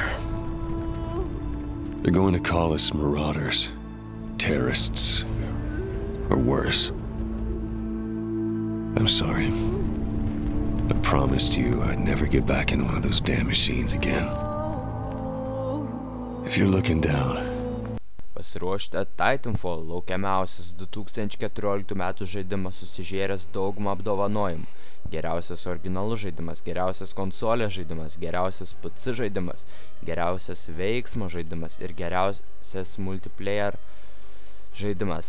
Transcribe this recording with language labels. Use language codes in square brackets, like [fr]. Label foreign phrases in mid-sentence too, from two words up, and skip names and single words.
[en] They're going to call us marauders, terrorists, or worse. I'm sorry. I promised you I'd never get back in one of those damn machines again. If you're looking down... [lt] Pasiruošti Titanfall laukiamiausias 2014 metų žaidimas susižėręs daugumą apdovanojimų. Geriausias originalus žaidimas, geriausias konsolės žaidimas, geriausias PC žaidimas, geriausias veiksmo žaidimas ir geriausias multiplayer žaidimas.